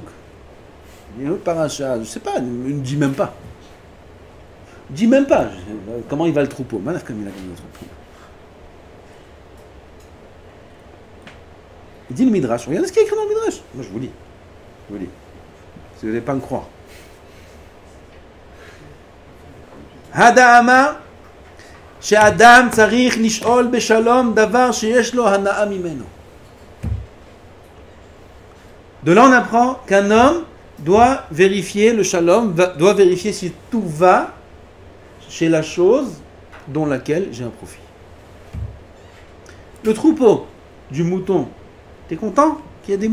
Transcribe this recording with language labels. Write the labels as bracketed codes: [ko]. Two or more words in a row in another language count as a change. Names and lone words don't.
[fr] Un autre paracha, je sais pas, ne dis même pas. Dis même pas comment il va le troupeau. Malaf comme il a gagné le troupeau. Il dit le Midrash. Regardez ce qu'il y a écrit dans le Midrash. Moi je vous lis. Je vous lis. Si vous n'allez pas me croire. [he] הדאמא שאדם צריך נשאול בשלום דבר שיש לו הנאה ממנו. [fr] De là on apprend qu'un homme doit vérifier le shalom, doit vérifier si tout va chez la chose dont laquelle j'ai un profit. Le troupeau du mouton, t'es content qu'il y ait des moutons?